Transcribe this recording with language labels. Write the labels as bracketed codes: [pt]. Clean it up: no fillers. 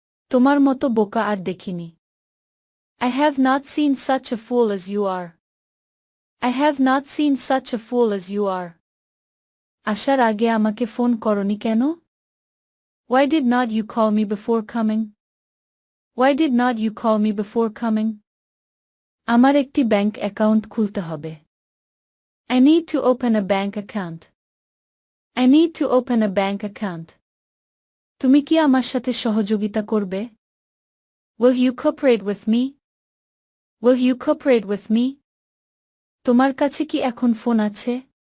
[bn] তোমার মতো বোকা আর দেখিনি। [en] I have not seen such a fool as you are. I have not seen such a fool as you are. [bn] আসার আগে আমাকে ফোন করনি কেন? [en] Why did not you call me before coming? Why did not you call me before coming? [bn] আমার একটি bank account খুলতে হবে। [en] I need to open a bank account. I need to open a bank account. [bn] তুমি কি আমার সাথে সহযোগিতা করবে? [en] Will you cooperate with me? Will you cooperate with me? [bn] তোমার কাছে কি এখন ফোন আছে?